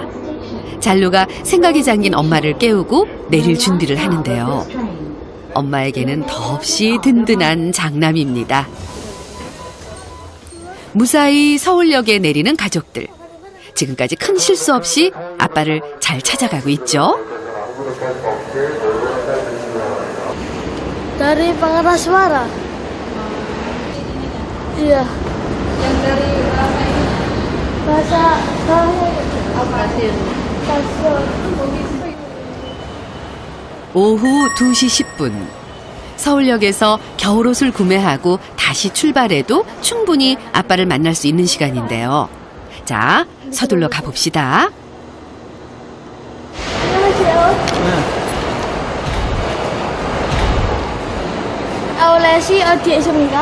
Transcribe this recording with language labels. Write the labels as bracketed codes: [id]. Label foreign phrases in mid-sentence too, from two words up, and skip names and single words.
[ko] 잘로가 생각이 잠긴 엄마를 깨우고 내릴 준비를 하는데요. 엄마에게는 더없이 든든한 장남입니다. 무사히 서울역에 내리는 가족들. 지금까지 큰 실수 없이 아빠를 잘 찾아가고 있죠. [id] Dari pengeras suara. Iya. Yang dari bahasa stasiun. [ko] 오후 2시 10분. 서울역에서 겨울옷을 구매하고 다시 출발해도 충분히 아빠를 만날 수 있는 시간인데요. 자, 서둘러 가봅시다. Aulesi 어디에 있습니까?